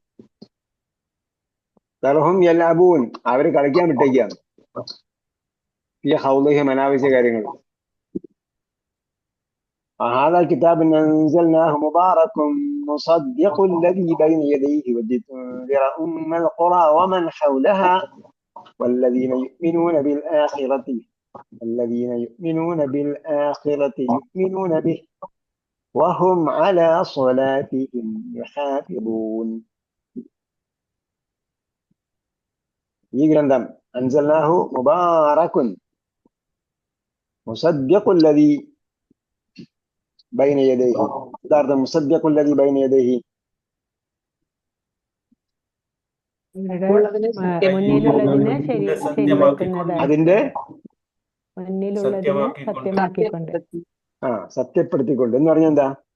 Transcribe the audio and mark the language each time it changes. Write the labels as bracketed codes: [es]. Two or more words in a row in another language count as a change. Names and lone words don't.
[ar] ذرهم يلعبون, [ml] അവര് കളിക്കാൻ വിട്ടേക്കാണ്. ഈ ഹൗദിഹിം, അനാവശ്യ കാര്യങ്ങൾ. [ar] هذا الكتاب أنزلناه مبارك مصدق الذي بين يديه ولتنذر أم القرى ومن حولها والذين يؤمنون بالآخرة يؤمنون به وهم على صلاتهم يحافظون. [ml] ഈ ഗ്രന്ഥം [ar] أنزلناه مبارك مصدق الذي بين يديه. [ml] യഥാർത്ഥം [ar] مصدق الذي بين يديه, [ml] അതിന്റെ സത്യപ്പെടുത്തിക്കൊണ്ട് എന്ന് പറഞ്ഞാൽ എന്താ?